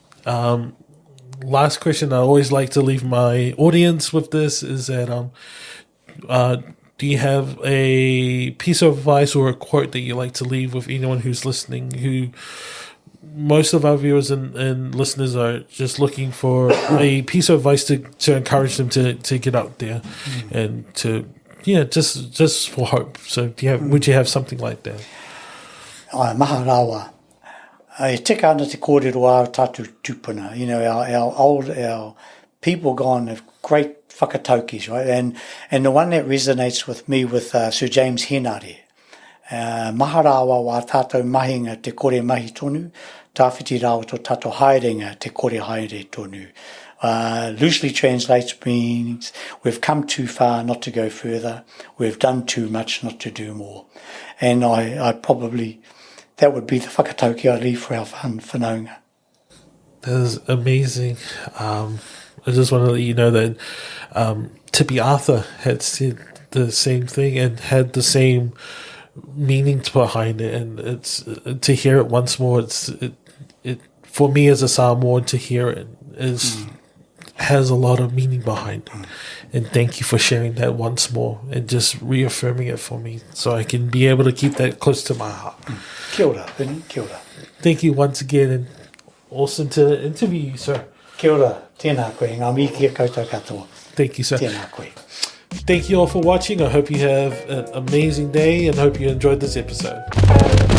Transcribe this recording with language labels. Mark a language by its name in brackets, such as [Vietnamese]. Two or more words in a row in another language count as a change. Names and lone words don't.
[English] Last question I always like to leave my audience with this is that do you have a piece of advice or a quote that you like to leave with anyone who's listening, who most of our viewers and listeners are just looking for a piece of advice to encourage them to get out there and to, just for hope. So would you have something like that? [Māori] Maha rawa. E tika ana te kōrero a tātou tupuna. [English] Our people gone have great whakataukis, right? And the one that resonates with me with Sir James Henare. [Māori] Maha rawa wa tātou mahinga te kore mahi tonu, tāwhiti rawa to tātou haerenga te kore haere tonu. [English] Loosely translates means we've come too far not to go further. We've done too much not to do more. And I probably... that would be the whakatauki I leave for our whanaunga. That is amazing. I just want to let you know that Tippy Arthur had said the same thing and had the same meaning behind it. And it's to hear it once more. It for me as a Samoan, to hear it has a lot of meaning behind it. And thank you for sharing that once more and just reaffirming it for me so I can be able to keep that close to my heart. [Māori] Kia ora, Vinny. Kia ora. [English] Thank you once again, and awesome to interview you, sir. [Māori] Kia ora. Tēnā koe. Ngā mihi kia koutou katoa. [English] Thank you, sir. [Māori] Tēnā koe. [English] Thank you all for watching. I hope you have an amazing day and hope you enjoyed this episode.